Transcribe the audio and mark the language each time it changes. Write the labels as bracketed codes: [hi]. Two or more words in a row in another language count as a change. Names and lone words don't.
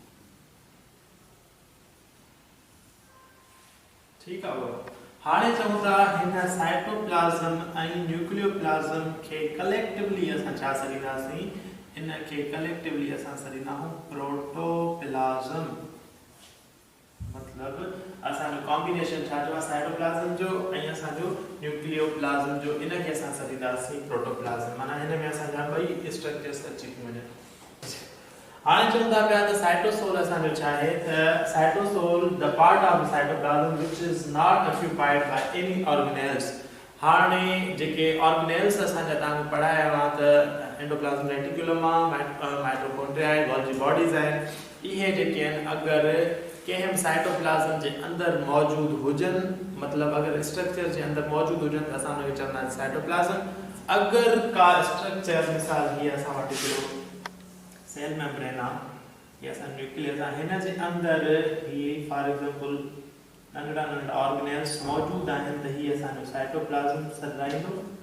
[sd] ठीकु आहे हाणे चऊं था हिन साइटोप्लाज़्म ऐं न्यूक्लियोप्लाज़्म खे कलेक्टिवली असां छा छॾींदासीं इनखे कलेक्टिवली असां छॾींदा आहियूं प्रोटोप्लाज़्म मतलब असांजो कॉम्बिनेशन छा जो साइटोप्लाज़्म जो ऐं असांजो न्यूक्लियोप्लाज़्म जो इनखे असां छॾींदासीं प्रोटोप्लाज़्म माना हिन में असांजा ॿई स्ट्रक्चर्स अची थी वञनि हाणे चऊं था पिया त साइटोसोल असांजो छा आहे त [en] cytosol the part of cytoplasm which is not occupied by any organelles [sd] हाणे जेके ऑर्गेनेल्स असांजा तव्हांखे पढ़ाया हुआ त [en] endoplasm reticulum mitochondria Golgi bodies [sd] आहिनि इहे जेके आहिनि अगरि कंहिं साइटोप्लाज़्म जे अंदरि मौजूद हुजनि मतलब अगर स्ट्रक्चर जे अंदरि मौजूद हुजनि त असां उनखे चवंदा आहियूं साइटोप्लाज़्म अगर का स्ट्रक्चर मिसाल ही असां वटि हिकिड़ो [en] cell membrane [sd] आहे या असां न्यूक्लियस आहे हिन जे अंदरि ही [en] for example [sd] नंढड़ा नंढड़ा ऑर्गेनेल्स मौजूद आहिनि त ही असांजो साइटोप्लाज़्म सॾाईंदो